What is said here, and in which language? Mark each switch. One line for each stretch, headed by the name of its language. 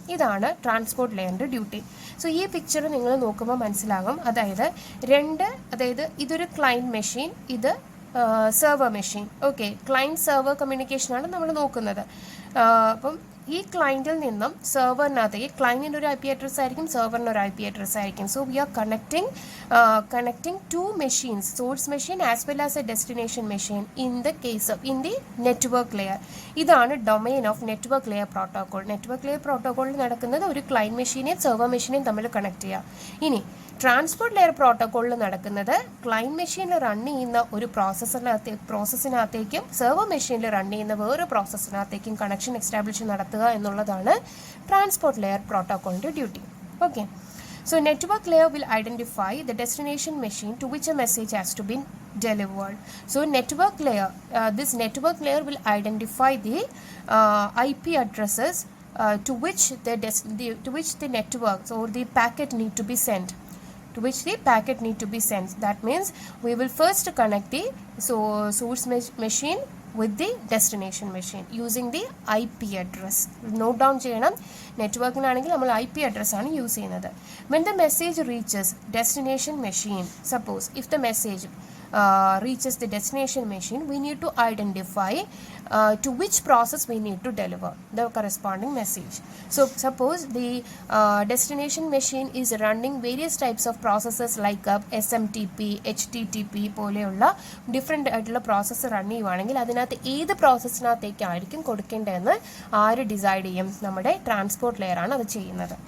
Malayalam: ഇതാണ് transport ലെയറിൻ്റെ duty. So ഈ picture നിങ്ങൾ നോക്കുമ്പോൾ മനസ്സിലാകും. അതായത് ഇതൊരു ക്ലയൻറ്റ് മെഷീൻ, ഇത് server machine. Okay, client server കമ്മ്യൂണിക്കേഷനാണ് നമ്മൾ നോക്കുന്നത്. അപ്പം ഈ ക്ലയൻറ്റിൽ നിന്നും സെർവറിനകത്തേക്ക്, ക്ലയൻറ്റിൻ്റെ ഒരു IP അഡ്രസ് ആയിരിക്കും, സെർവറിൻ്റെ ഒരു IP അഡ്രസ് ആയിരിക്കും.
English: So we are connecting two machines, source machine as well as a destination machine in the network layer.
Malayalam: ഇതാണ് domain of network layer protocol. Network layer പ്രോട്ടോകോളിൽ നടക്കുന്നത് ഒരു ക്ലയൻറ്റ് മെഷീനെയും സെർവർ മെഷീനെയും തമ്മിൽ connect ചെയ്യുക. ഇനി transport layer പ്രോട്ടോകോളിൽ നടക്കുന്നത് client മെഷീനിൽ run ചെയ്യുന്ന ഒരു പ്രോസസ്സിനകത്തേക്കും സെർവർ മെഷീനിൽ റൺ ചെയ്യുന്ന വേറെ പ്രോസസ്സിനകത്തേക്കും കണക്ഷൻ എസ്റ്റാബ്ലിഷ് നടത്തുക എന്നുള്ളതാണ് transport layer പ്രോട്ടോകോളിൻ്റെ duty.
English: Okay, so network layer will identify the destination machine to which a message has to be delivered. So this network layer will identify the IP addresses to which the networks or the packet need to be sent. That means we will first connect the source machine with the destination machine using the IP address. Note down ചെയ്യണം.
Malayalam: നെറ്റ്വർക്കിനാണെങ്കിൽ നമ്മൾ IP address ആണ് use ചെയ്യുന്നത്.
English: When the message reaches destination machine, suppose if the message reaches the destination machine, we need to identify to which process we need to deliver the corresponding message. So suppose the destination machine is running various types of processes like
Malayalam: SMTP, HTTP പോലെയുള്ള different ആയിട്ടുള്ള process run ചെയ്യുവാണെങ്കിൽ അതിനകത്ത് ഏത് പ്രോസസ്സിനകത്തേക്കായിരിക്കും കൊടുക്കേണ്ടതെന്ന് ആര് decide ചെയ്യും? നമ്മുടെ transport layer ആണ് അത് ചെയ്യുന്നത്.